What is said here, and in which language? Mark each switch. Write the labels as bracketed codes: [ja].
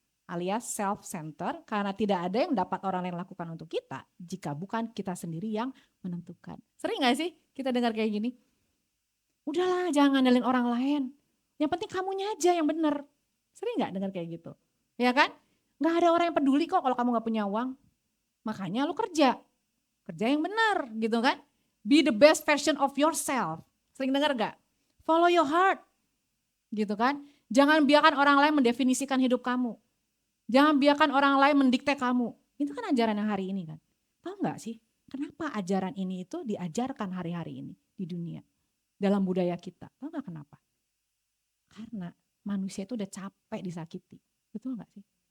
[id] Alias self-center, karena tidak ada yang dapat orang lain lakukan untuk kita jika bukan kita sendiri yang menentukan. Sering gak sih kita dengar kayak gini? Udahlah jangan ngandalin orang lain, yang penting kamunya aja yang benar. Sering gak dengar kayak gitu? Ya kan? Gak ada orang yang peduli kok kalau kamu gak punya uang. Makanya lu kerja yang benar gitu kan. [en] Be the best version of yourself. [id] Sering dengar gak? [en] Follow your heart [id] gitu kan. Jangan biarkan orang lain mendefinisikan hidup kamu. Jangan biarkan orang lain mendikte kamu. Itu kan ajaran yang hari ini kan. Tahu gak sih kenapa ajaran ini itu diajarkan hari-hari ini di dunia. Dalam budaya kita. Tahu gak kenapa? Karena manusia itu udah capek disakiti. Betul gak sih?